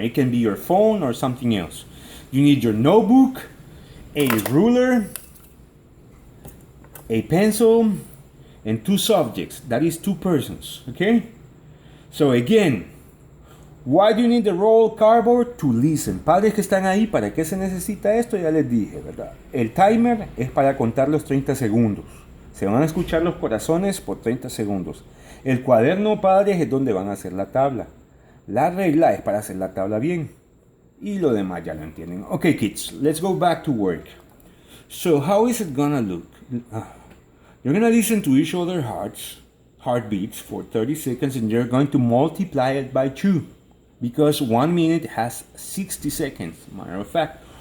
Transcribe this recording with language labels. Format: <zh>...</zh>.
<en>It can be your phone or something else. You need your notebook, a ruler, a pencil, and 2 subjects. That is 2 persons, okay? So again, why do you need the rolled cardboard? To listen.</en> <es>Padres que están ahí, ¿para qué se necesita esto? Ya les dije, ¿verdad? El timer es para contar los 30 segundos. Se van a escuchar los corazones por 30 segundos. El cuaderno, padres, es donde van a hacer la tabla. La regla es para hacer la tabla bien. Y lo demás ya lo entienden.</es> <en>Okay, kids, let's go back to work. So, how is it gonna look? You're gonna listen to each other's heartbeats for 30 seconds, and you're going to multiply it by 2. Because 1 minute has 60 seconds, matter of fact.</en>